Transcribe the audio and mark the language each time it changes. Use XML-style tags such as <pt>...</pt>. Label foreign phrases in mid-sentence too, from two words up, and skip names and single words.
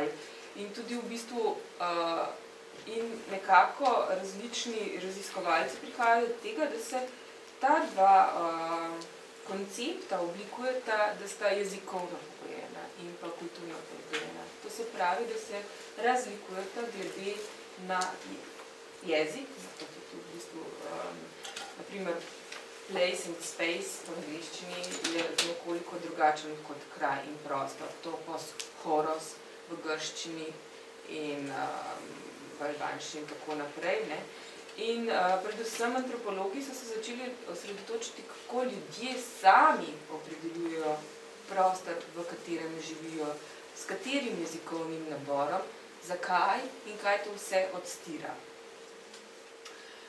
<sl>In tudi v bistvu in nekako različni raziskovalci prihajajo do tega, da se ta dva koncepta oblikujeta, da sta jezikovno pogojena in pa kulturno pogojena. To se pravi, da se razlikujeta glede na jezik, kot je tudi v bistvu, naprimer,</sl> <en>place and space</en> <sl>v angliščini je nekoliko drugačen kot kraj in prostor.</sl> <el>Topos, horos</el> <sl>v grščini in v albanščini in tako naprej, ne. In predvsem antropologi so se začeli osredotočiti, kako ljudje sami opredeljujejo prostor, v katerem živijo, s katerim jezikovnim naborom, zakaj in kaj to vse odstira.</sl>